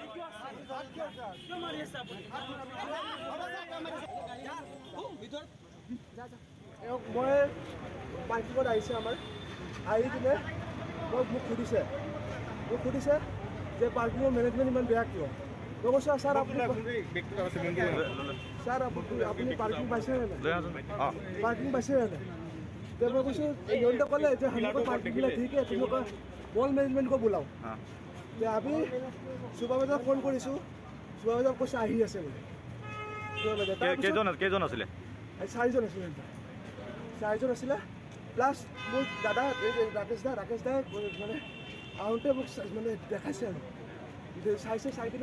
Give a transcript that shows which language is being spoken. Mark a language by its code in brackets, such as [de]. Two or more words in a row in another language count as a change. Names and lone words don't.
[as] মই পাৰ্কিঙত আহিছে আমাৰ, আহি কিনে মোক সুধিছে যে পাৰ্কিঙৰ মেনেজমেণ্ট ইমান বেয়া কিয়? মই কৈছোঁ ছাৰ আপুনি পাৰ্কিং পাইছেনে নাই? পাৰ্কিং পাইছেনে নাই? তো মই কৈছোঁ ইহঁতে ক'লে যে [hi] हमको पार्किंग मिला ठीक है, तुम लोग का मॉल मैनेजमेंट को बुलाओ। [as] আমি সুবাবাজাক ফোন কৰিছোঁ সুবাবাজাক কৈছে আহি আছে বুলি কেইজন আছিলে 4জন আছিলে 4জন আছিলে প্লাছ মোৰ দাদা এই ৰাকেশ দা মানে আহোঁতে মোক মানে দেখাইছে আৰু চাইছে চাই কিনে